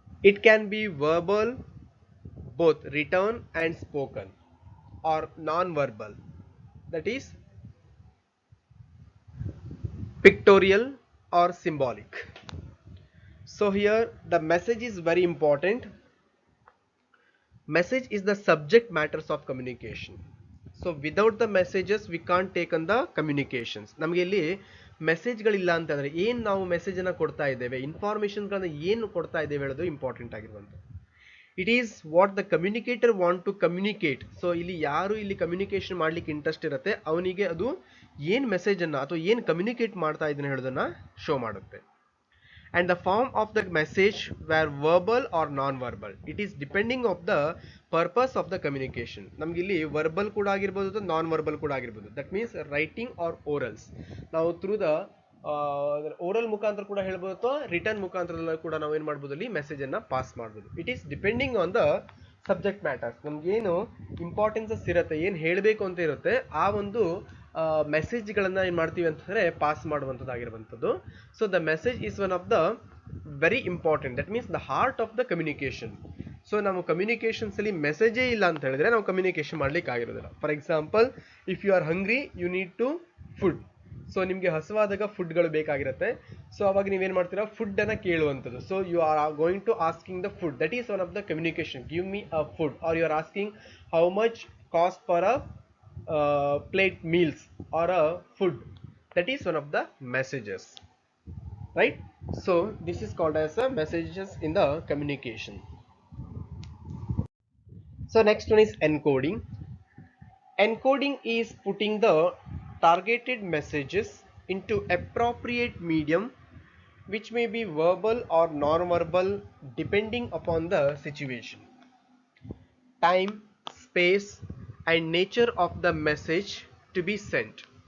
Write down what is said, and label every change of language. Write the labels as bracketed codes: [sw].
[en] It can be verbal, both written and spoken, or non-verbal, that is pictorial or symbolic. So here the message is very important. Message is the subject matters of communication. So without the messages we can't take on the communications. [kn] ನಮಗೆ ಇಲ್ಲಿ ಮೆಸೇಜ್ಗಳಿಲ್ಲ ಅಂತಂದರೆ ಏನು ನಾವು ಮೆಸೇಜನ್ನು ಕೊಡ್ತಾ ಇದ್ದೇವೆ, ಇನ್ಫಾರ್ಮೇಷನ್ಗಳನ್ನ ಏನು ಕೊಡ್ತಾ ಇದ್ದೇವೆ ಹೇಳೋದು ಇಂಪಾರ್ಟೆಂಟ್ ಆಗಿರುವಂಥದ್ದು. [en] It is what the communicator want to communicate. [kn] So ಇಲ್ಲಿ ಯಾರು ಇಲ್ಲಿ ಕಮ್ಯುನಿಕೇಶನ್ ಮಾಡ್ಲಿಕ್ಕೆ ಇಂಟ್ರೆಸ್ಟ್ ಇರುತ್ತೆ ಅವನಿಗೆ ಅದು ಏನ್ ಮೆಸೇಜ್ ಅನ್ನ ಅಥವಾ ಏನ್ ಕಮ್ಯುನಿಕೇಟ್ ಮಾಡ್ತಾ ಇದನ್ನ ಹೇಳೋದನ್ನ ಶೋ ಮಾಡುತ್ತೆ. [en] And the form of the message were verbal or non-verbal. It is depending of the purpose of the communication. [kn] ನಮ್ಗೆ ಇಲ್ಲಿ verbal ಕೂಡ ಆಗಿರ್ಬೋದು ಅಥವಾ ನಾನ್ ವರ್ಬಲ್ ಕೂಡ ಆಗಿರ್ಬೋದು. [en] That means writing or orals. [kn] ನಾವು [en] through the [kn] ಓರಲ್ ಮುಖಾಂತರ ಕೂಡ ಹೇಳ್ಬೋದು ಅಥವಾ ರಿಟರ್ನ್ ಮುಖಾಂತರದಲ್ಲಿ ಕೂಡ ನಾವು ಏನು ಮಾಡ್ಬೋದು ಅಲ್ಲಿ ಮೆಸೇಜ್ ಅನ್ನ ಪಾಸ್ ಮಾಡ್ಬೋದು. [en] It is depending on the subject matters. [kn] ನಮ್ಗೇನು ಇಂಪಾರ್ಟೆನ್ಸಸ್ ಇರುತ್ತೆ, ಏನು ಹೇಳಬೇಕು ಅಂತ ಇರುತ್ತೆ, ಆ ಒಂದು ಮೆಸೇಜ್ಗಳನ್ನ ಏನು ಮಾಡ್ತೀವಿ ಅಂತಂದರೆ pass ಮಾಡುವಂಥದ್ದಾಗಿರುವಂಥದ್ದು. [en] So the message is one of the very important. That means the heart of the communication. [kn] So ನಾವು ಕಮ್ಯುನಿಕೇಶನ್ಸ್ ಅಲ್ಲಿ ಮೆಸೇಜೇ ಇಲ್ಲ ಅಂತ ಹೇಳಿದ್ರೆ ನಾವು ಕಮ್ಯುನಿಕೇಶನ್ ಮಾಡ್ಲಿಕ್ಕೆ ಆಗಿರೋದಿಲ್ಲ. [en] For example, if you are hungry you need to food. [kn] So ನಿಮಗೆ ಹಸುವಾದಾಗ ಫುಡ್ಗಳು ಬೇಕಾಗಿರುತ್ತೆ. ಸೊ ಅವಾಗ ನೀವೇನು ಮಾಡ್ತೀರಾ, ಫುಡ್ ಅನ್ನ ಕೇಳುವಂಥದ್ದು. [en] So you are going to asking the food. That is one of the communication. Give me a food, are you are asking how much cost for a plate meals or a food. That is one of the messages, right? So this is called as a messages in the communication. So next one is encoding. Encoding is putting the targeted messages into appropriate medium, which may be verbal or non-verbal depending upon the situation, time, space and nature of the message to be sent.